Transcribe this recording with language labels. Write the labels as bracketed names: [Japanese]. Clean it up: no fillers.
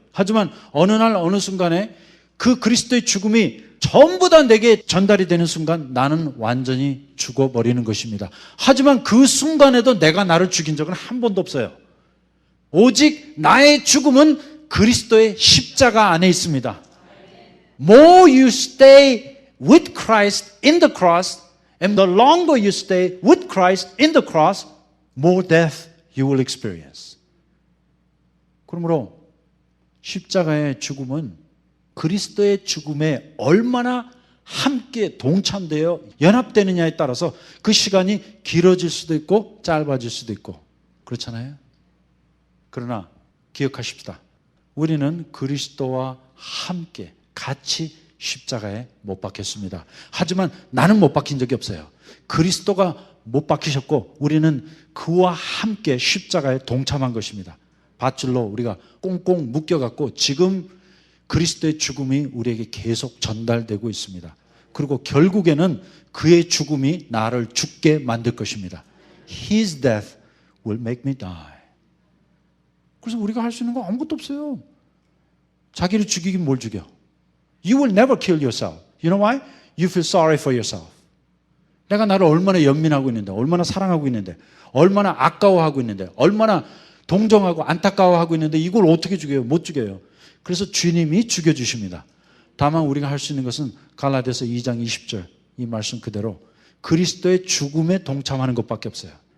[Korean] 하지만 어느 날 어느 순간에 그 그리스도의 죽음이 전부 다 내게 전달이 되는 순간 나는 완전히 죽어버리는 것입니다. 하지만 그 순간에도 내가 나를 죽인 적은 한 번도 없어요. 오직 나의 죽음은 그리스도의 십자가 안에 있습니다. [English] More you stay with Christ in the cross, and the longer you stay with Christ in the cross, more death you will experience. [Korean] 그러므로 십자가의 죽음은 그리스도의 죽음에 얼마나 함께 동참되어 연합되느냐에 따라서 그 시간이 길어질 수도 있고 짧아질 수도 있고 그렇잖아요. 그러나 기억하십시다. 우리는 그리스도와 함께 같이 십자가에 못 박혔습니다. 하지만 나는 못 박힌 적이 없어요. 그리스도가 못 박히셨고 우리는 그와 함께 십자가에 동참한 것입니다. 밧줄로 우리가 꽁꽁 묶여갖고 지금 그리스도의 죽음이 우리에게 계속 전달되고 있습니다. 그리고 결국에는 그의 죽음이 나를 죽게 만들 것입니다. [English] His death will make me die. [Korean] 그래서 우리가 할 수 있는 거 아무것도 없어요. 자기를 죽이긴 뭘 죽여? [English] You will never kill yourself. You know why? You feel sorry for yourself. [Korean] 내가 나를 얼마나 연민하고 있는데, 얼마나 사랑하고 있는데, 얼마나 아까워하고 있는데, 얼마나 동정하고 안타까워하고 있는데 이걸 어떻게 죽여요? 못 죽여요. 그래서 주님이 죽여주십니다. 다만 우리가 할 수 있는 것은 갈라디아서 2장 20절 이 말씀 그대로 그리스도의 죽음에 동참하는 것밖에 없어요.